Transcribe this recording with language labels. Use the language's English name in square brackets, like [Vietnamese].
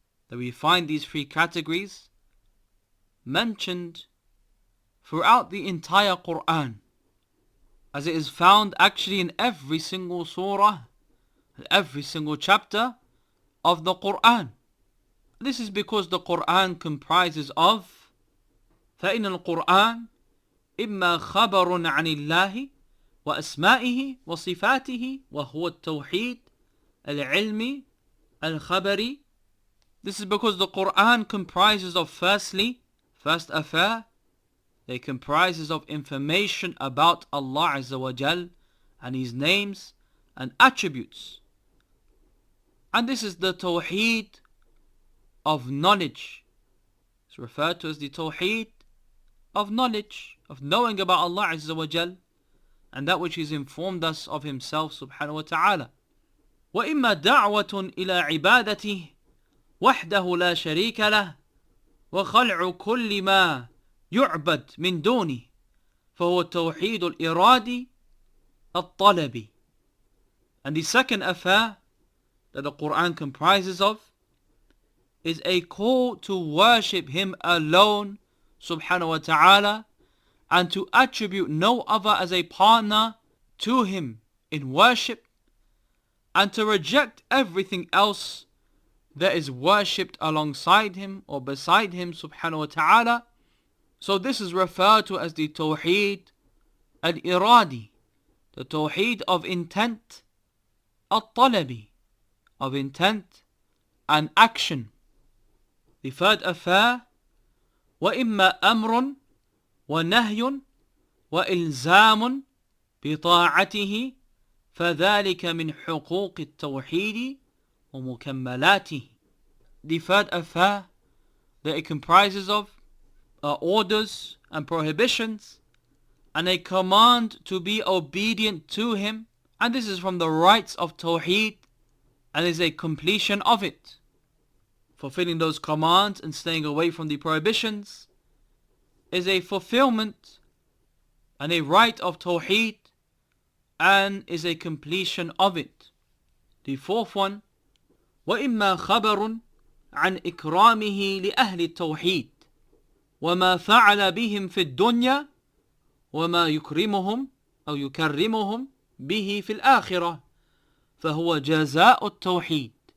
[English] that we find these three categories mentioned throughout the entire Quran, as it is found actually in every single surah, every single chapter of the Quran. This is because the Quran comprises of [Arabic] فإن القرآن إما خبر عن الله وأسمائه وصفاته وهو التوحيد العلمي الخبري. [English] This is because the Quran comprises of first affair, it comprises of information about Allah Azza wa Jal and His names and attributes. And this is the Tawheed of knowledge. It's referred to as the Tawheed of knowledge, of knowing about Allah Azza wa Jal and that which He's informed us of Himself subhanahu wa ta'ala. [Arabic] وإما دعوة إلى عبادته وحده لا شريك له وخلع كل ما يعبد من دونه فهو التوحيد الإرادي الطلبي. [English] And the second affair that the Quran comprises of is a call to worship Him alone subhanahu wa ta'ala and to attribute no other as a partner to Him in worship and to reject everything else that is worshipped alongside Him or beside Him subhanahu wa ta'ala. So this is referred to as the Tawheed al-Iradi, the Tawheed of intent, al-Talabi, of intent and action. The third affair, [Arabic] وَإِمَّا أَمْرٌ وَنَهْيٌ وَإِلْزَامٌ بِطَاعَتِهِ فَذَلِكَ مِنْ حُقُوقِ التَّوْحِيدِ وَمُكَمَّلَاتِهِ. [English] The third affair that it comprises of are orders and prohibitions and a command to be obedient to Him, and this is from the rights of Tawheed and is a completion of it. Fulfilling those commands and staying away from the prohibitions is a fulfillment and a right of Tawheed and is a completion of it. The fourth one, [Arabic] وَإِمَّا خَبَرٌ عَنْ إِكْرَامِهِ لِأَهْلِ التَّوْحِيدِ وَمَا فَعَلَ بِهِمْ فِي الدُّنْيَا وَمَا يُكْرِمُهُمْ أو يكرمهم به في الآخرة فهو جزاء التوحيد.